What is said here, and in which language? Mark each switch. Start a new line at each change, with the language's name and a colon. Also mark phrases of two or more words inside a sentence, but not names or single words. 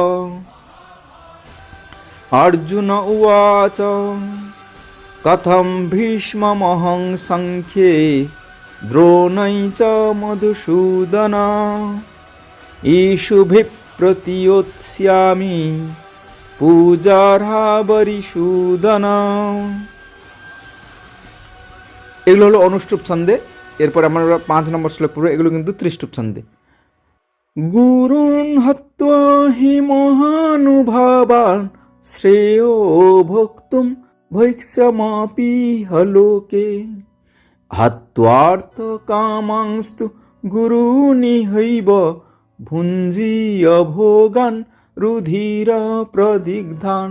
Sanskrit: অর্জুন উবাচ কথম ভীষ্মমহং সংখ্যে দ্রোণৈ চ মধুসূদন ঈশুভিঃ প্রতিয়োत्स्यामि পূজার্হা বরিসূদন।
Bangla: এগুলো হলো অনুষ্টুপ ছন্দে। এরপর আমরা 5 নম্বর শ্লোক পড়ব। এগুলো কিন্তু ত্রিষ্টুপ ছন্দে।
Sanskrit: গুরুন হত্বা হি মহানুভাবান শ্রেয়ো ভোক্তুম ভৈক্ষ্যমাপি হলোকে হত্বার্থ কামাংস্তু গুরুনিহৈব ভুঞ্জীয় ভোগান রুধির প্রদিগ্ধান।